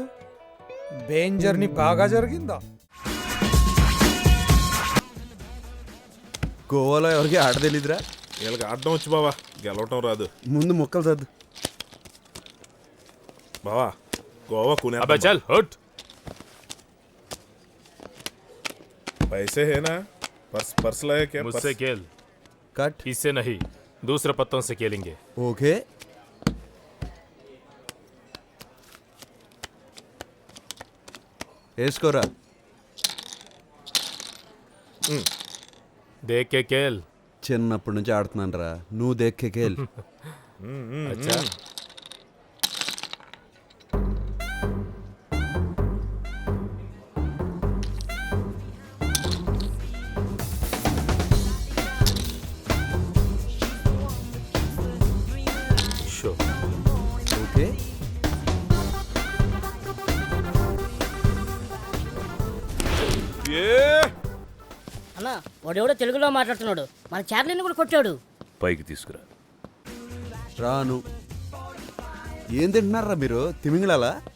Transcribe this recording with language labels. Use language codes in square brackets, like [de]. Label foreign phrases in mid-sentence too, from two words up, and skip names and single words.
[te] బెంచ్ జర్నీ బాగా జరిగిందా? గోవాలో ఎవరికి ఆట తెలీదురా. వీళ్ళకి ఆడడం వచ్చు బావా, గెలవటం రాదు. ముందు మొక్కలు సర్దు. బావా గోవా కునే [hi] अबे चल हट। पैसे है ना? पर्स लाए क्या? मुझसे खेल, [te] కట్. [hi] इससे नहीं दूसरे पत्तों से खेलेंगे। [te] ఓకే, వేసుకోరా. [hi] देख के खेल। [te] చిన్నప్పటి నుంచి ఆడుతున్నాను రా. నువ్వు [hi] देख के खेल. अच्छा शो। [te] ఓకే, అన్నా వాడెవడో తెలుగులో మాట్లాడుతున్నాడు, మన చార్లీని కూడా కొట్టాడు. పైకి తీసుకురా. రాను. ఏం తింటున్నారా మీరు? తిమింగళాలా?